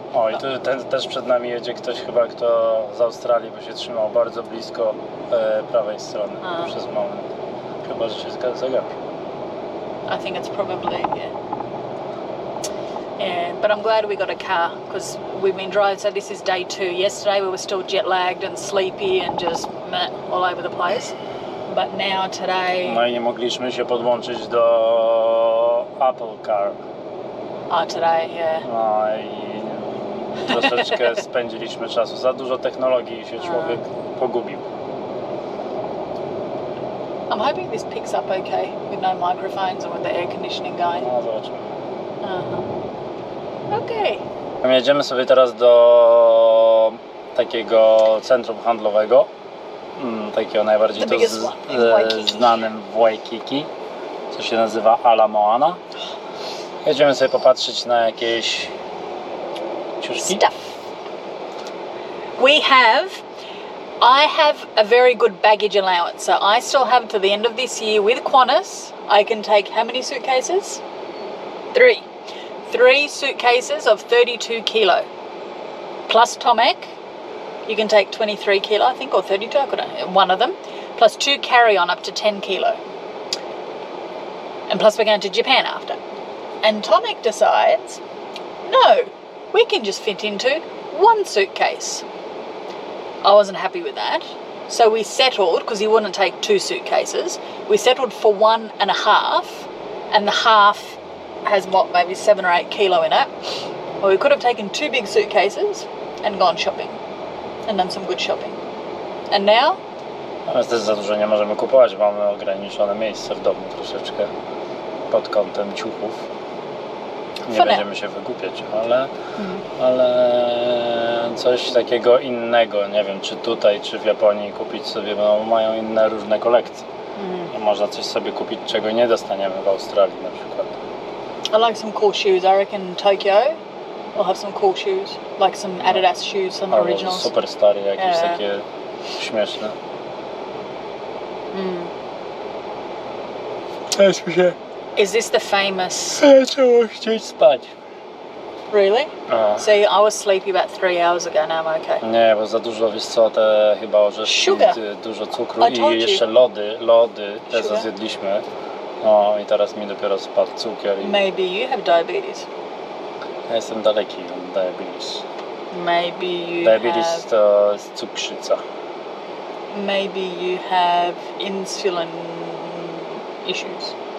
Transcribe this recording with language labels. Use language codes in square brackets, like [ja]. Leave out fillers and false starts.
[pl] O, i tu też przed nami jedzie ktoś chyba, kto z Australii, bo się trzymał bardzo blisko prawej strony przez moment. Chyba, że się zagapił. [en] I think it's probably, yeah, but I'm glad we got a car because we've been driving. So this is day 2. Yesterday we were still jet lagged and sleepy and just all over the place. But now today. [pl] No i nie mogliśmy się podłączyć do Apple Car. [en] Today, yeah. [pl] No i troszeczkę spędziliśmy czasu. Za dużo technologii i się człowiek pogubił. [en] I'm hoping this picks up okay with no microphones or with the air conditioning going. [pl] No zobaczymy. [en] Okay. [pl] Jedziemy sobie teraz do takiego centrum handlowego, takiego najbardziej to znanym w Waikiki, co się nazywa Ala Moana. Jedziemy sobie popatrzeć na jakieś ciuszki. [en] Stuff. I have a very good baggage allowance, so I still have to the end of this year with Qantas. I can take how many suitcases? 3. 3 suitcases of 32 kilo. Plus Tomek, you can take 23 kilo, I think, or 32, I couldn't, one of them. Plus 2 carry-on up to 10 kilo. And plus we're going to Japan after. And Tomek decides, no, we can just fit into 1 suitcase. I wasn't happy with that. So we settled, because he wouldn't take 2 suitcases, we settled for 1.5, and the half has what, maybe 7 or 8 kilo in it. Well, we could have taken 2 big suitcases and gone shopping and done some good shopping. And now? [pl] Ale też za dużo nie możemy kupować, mamy ograniczone miejsce w domu troszeczkę pod kątem ciuchów. Nie będziemy się wygłupiać, ale coś takiego innego, nie wiem czy tutaj, czy w Japonii kupić sobie, bo mają inne różne kolekcje. Można coś sobie kupić, czego nie dostaniemy w Australii na przykład. [en] I like some cool shoes. I reckon Tokyo will have some cool shoes, like some Adidas shoes, some originals. [pl] Superstary jakieś takie śmieszne. Cześć mi się. [en] Is this the famous? [pl] Zaczęło chcieć spać. [en] Really? See, I was sleepy about 3 hours ago. Now I'm okay. [pl] Nie, bo za dużo, wiesz co, te chyba orzeszki, dużo cukru i jeszcze lody te co zjedliśmy. No i teraz mi dopiero spadł cukier. [en] Maybe you have diabetes. [pl] Ja jestem daleki od diabetes. [en] Maybe you [pl] diabetes to jest cukrzyca. [en] Maybe you have insulin issues.